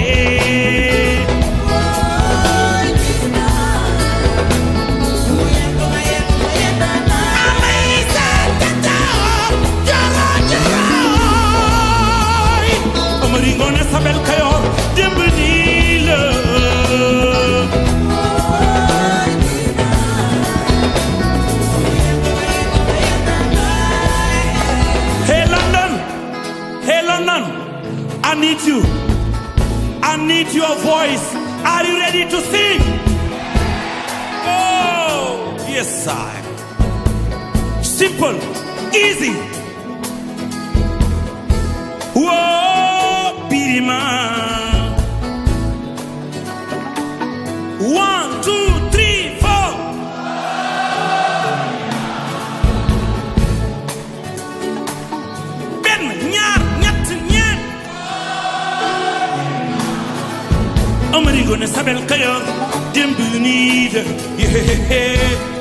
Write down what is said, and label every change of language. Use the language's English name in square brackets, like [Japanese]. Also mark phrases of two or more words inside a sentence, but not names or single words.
[Wolof] amay sa tata jara jara Amari Ngoone Sabel Kayoor démb nii la [English] Hey London, hey London, I need you. I need your voice. Are you ready to sing? Oh, yes, I. Simple, easy. Whoa, Birima. 1, 2, 3, 4. [Wolof] benn ñaar ñett ñeent Amari Ngoone Sabel Kayoor démb nii la yee